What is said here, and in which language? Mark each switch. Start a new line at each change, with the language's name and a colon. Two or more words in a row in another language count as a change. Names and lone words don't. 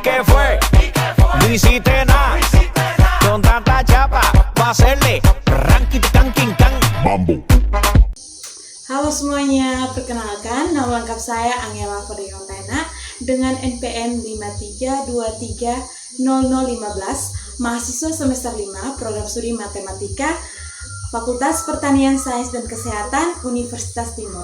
Spanish: qué fue? No hiciste nada. Con tanta chapa, va a hacerle ranking kanking kang mambo.
Indonesian: Halo semuanya, perkenalkan nama lengkap saya Angela Ferdinandina dengan NPM 53230015, mahasiswa semester 5 program studi matematika Fakultas Pertanian Sains dan Kesehatan Universitas Timur.